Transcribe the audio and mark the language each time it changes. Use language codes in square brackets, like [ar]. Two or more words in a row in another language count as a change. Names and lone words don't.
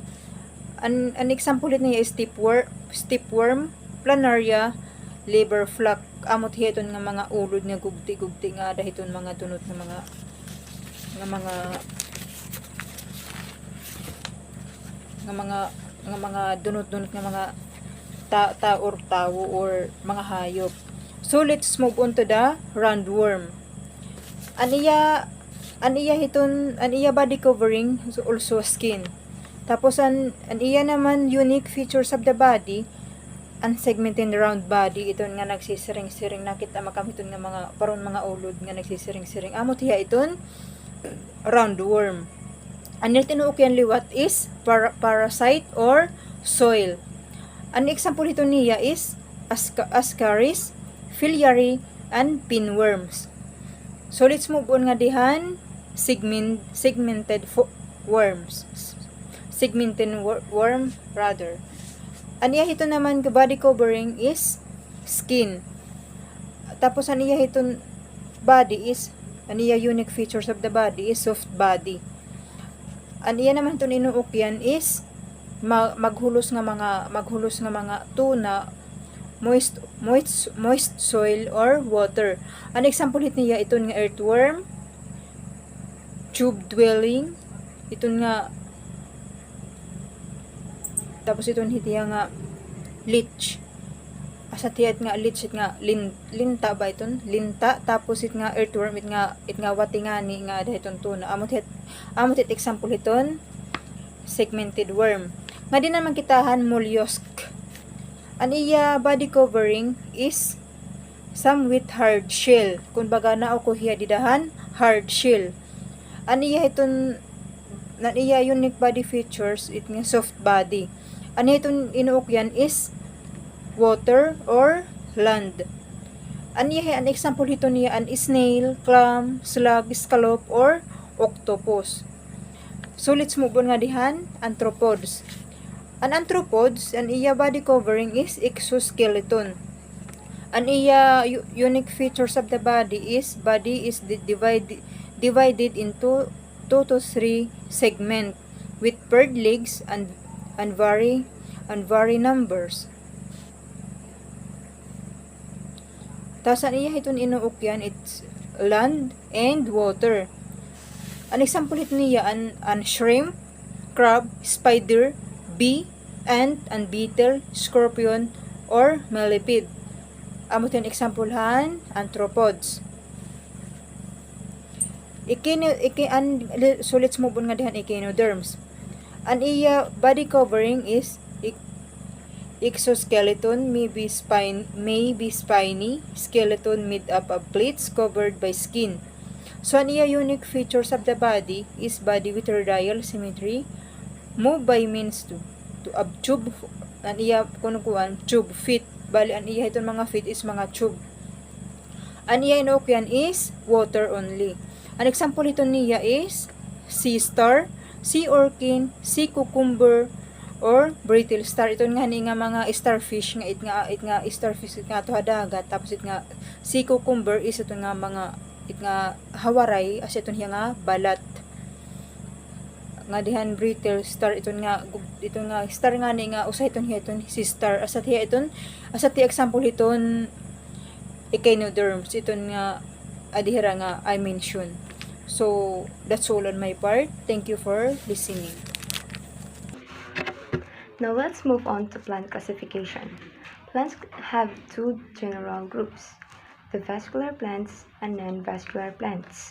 [war] An example niya is [en] stepworm, planaria, liver flack [war] amot hiya iton nga mga ulod nga gugti nga dahiton mga dunot nga mga dunot-dunot nga mga tawo or mga hayop. [en] So let's move on to the roundworm. Aniya body covering also skin. [war] Tapos an iya naman [en] unique features of the body unsegmented round body. [war] Iton nga nagsisiring-siring nakita makamiton nga mga paron mga ulod nga nagsisiring-siring. Amot hiya iton roundworm. Anil tinuukyan liwat is [en] parasite or soil. [war] An example ito niya is [en] ascaris, filiary, and pinworms. So let's move on [war] nga dihan [en] segmented worms. Segmented worm rather. [war] Aniya ito naman [en] body covering [war] is skin. Tapos aniya ito body is aniya [en] unique features of the body [war] is [en] soft body. [war] Aniya naman ito inuukyan is maghulos nga mga tuna, [en] moist soil or water. [war] An example hit niya iton nga earthworm, [en] tube dwelling, [war] iton nga tapos iton hit niya nga leech. Asa tiyat nga leech it nga linta ba iton? Linta tapos it nga earthworm it nga watingani nga dahiton tuna. Amot hit example hiton segmented worm. Nga din naman kitahan mollusk. An iya [en] body covering is some with hard shell. [war] Kung baga na o kuhiya didahan [en] hard shell. [war] An iya unique body features it nga [en] soft body. [war] An iton inuukyan is [en] water or land. [war] An example hito niya an [en] snail, clam, slug, scallop, or octopus. So let's move on [war] nga dihan, [en] arthropods. [war] An arthropods, an iya [en] body covering [war] is exoskeleton. [en] An iya unique features of the body is divided into 2 to 3 segment with paired legs and vary numbers. [war] Tas an iya hiton inuukyan it's [en] land and water. [war] An example hit niya an [en] shrimp, crab, spider, bee, ant, and beetle, scorpion, or millipede. [war] Amo tin example han arthropods. [en] So let's move on [war] nga dihan [en] echinoderms. [war] An iya [en] body covering is exoskeleton may be spiny skeleton made up of plates covered by skin. [war] So an iya [en] unique features of the body is body with radial symmetry, move by means to tube, [war] an iya kunukuan [en] tube feet. [war] Bali an iya iton mga feet is mga tube. An iya inukyan is water only. An example ito niya is [en] sea star, sea orkin, sea cucumber, or brittle star. [war] Ito nga ni nga mga starfish nga it nga starfish nga to dagat, tapos it nga [en] sea cucumber [war] is ito nga mga it nga hawaray as ito nga balat. Nga dihan [en] brittle star [war] ito nga star nga ni nga usa iton si star asat example iton echinoderms iton nga adihira nga [en] I mention. So that's all on my part. Thank you for listening. Now let's move on to plant classification. Plants have two general groups, the vascular plants and non-vascular plants.